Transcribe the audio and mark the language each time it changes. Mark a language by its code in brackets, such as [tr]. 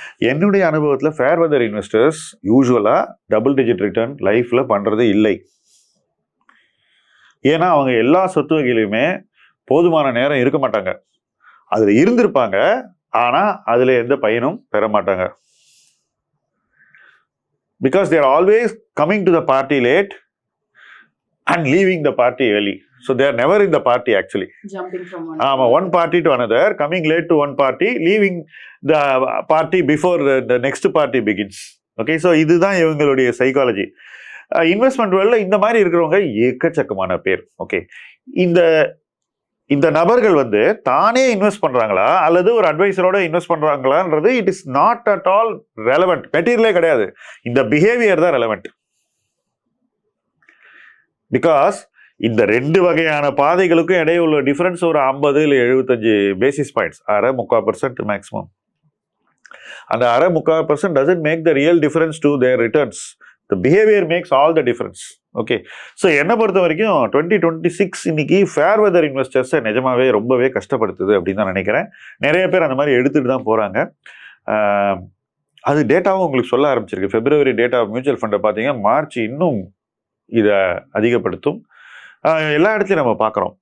[ta] என்னுடைய அனுபவத்தில் fair weather investors யூஸ்வலாக டபுள் டிஜிட் ரிட்டர்ன் லைஃப்பில் பண்ணுறது இல்லை. ஏன்னா அவங்க எல்லா சொத்து வகையிலுமே போதுமான நேரம் இருக்க மாட்டாங்க. அதில் இருந்திருப்பாங்க, ஆனால் அதில் எந்த பயனும் பெற மாட்டாங்க. [en] Because they are always coming to the party late and leaving the party early. So they are never in the party actually. Jumping from one party to another, coming late to one party, leaving the party before the next party begins. [ta] Okay, so இதுதான் இவங்களுடைய psychology. Investment வேர்ல்ட்ல இந்த மாதிரி இருக்கிறவங்க ஏக்கச்சக்கமான பேர். Okay, இந்த நபர்கள் வந்து தானே இன்வெஸ்ட் பண்றாங்களா அல்லது ஒரு அட்வைசரோட invest பண்றாங்களான்றது [en] It is not at all relevant. [ta] மெட்டீரியலே கிடையாது, இந்த பிஹேவியர் தான் ரெலவெண்ட். பிகாஸ் இந்த 2 வகையான பாதைகளுக்கும் இடையே உள்ள டிஃபரன்ஸ் ஒரு 50 இல்லை 75 பேசிஸ் பாயிண்ட்ஸ், 0.5% மேக்ஸிமம். [en] அந்த 0.5% doesn't make the real difference to their returns. The behavior makes all the difference. [ta] Okay, so என்னை பொறுத்த வரைக்கும் 2026 இன்னைக்கு ஃபேர் வெதர் இன்வெஸ்டர்ஸை நிஜமாவே ரொம்பவே கஷ்டப்படுத்துது அப்படின்னு தான் நினைக்கிறேன். நிறைய பேர் அந்த மாதிரி எடுத்துகிட்டு தான் போகிறாங்க. அது டேட்டாவும் உங்களுக்கு சொல்ல ஆரம்பிச்சிருக்கு. February டேட்டா மியூச்சுவல் ஃபண்டை பார்த்தீங்கன்னா மார்ச் இன்னும் இதை அதிகப்படுத்தும். எல்லா இடத்துலையும் நம்ம பார்க்குறோம்.